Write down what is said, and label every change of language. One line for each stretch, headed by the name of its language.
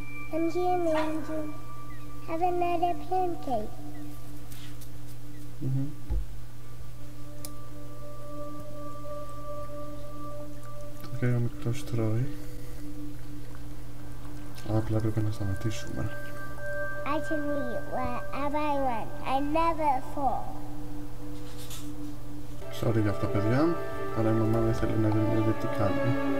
English: Come here, Manju. Have another pancake.
Greek: Και ο μικρός τρώει. Απλά πρέπει να σταματήσουμε.
English: I can eat wherever I want. I never fall.
Greek: Sorry για αυτό, παιδιά, αλλά η μαμά δεν θέλει να δει τι κάνει.